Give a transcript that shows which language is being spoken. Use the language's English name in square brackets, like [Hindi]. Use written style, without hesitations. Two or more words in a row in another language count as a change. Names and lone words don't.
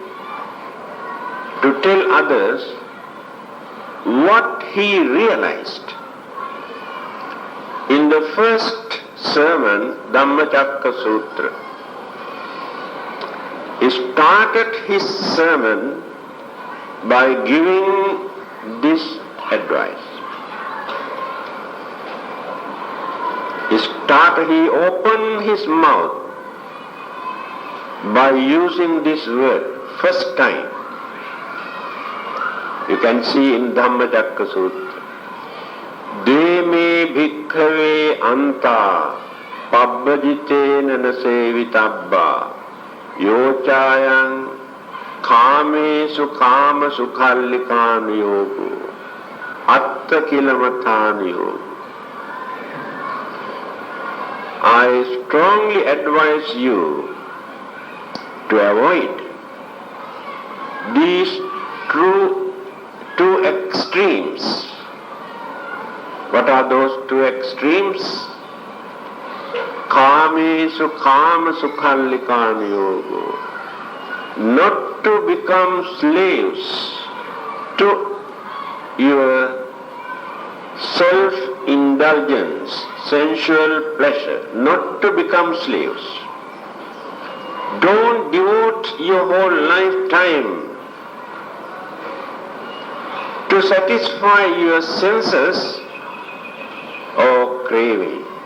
[English] to tell others what he realized, in the first sermon, Dhammananda, he started his sermon by giving this advice. He opened his mouth by using this word, first time. You can see in Dhammananda Sutra. [Pali] Deme bhikkhave anta pabbajitena nasevitabba yochayang kamesu kama sukhallikan yogu atta kilamatan yogu. [English] I strongly advise you to avoid these two extremes. What are those two extremes? [Pali] Kamesu kama sukhallikan yogo. [English] Not to become slaves to your self-indulgence, sensual pleasure, not to become slaves. Don't devote your whole lifetime to satisfy your senses or craving.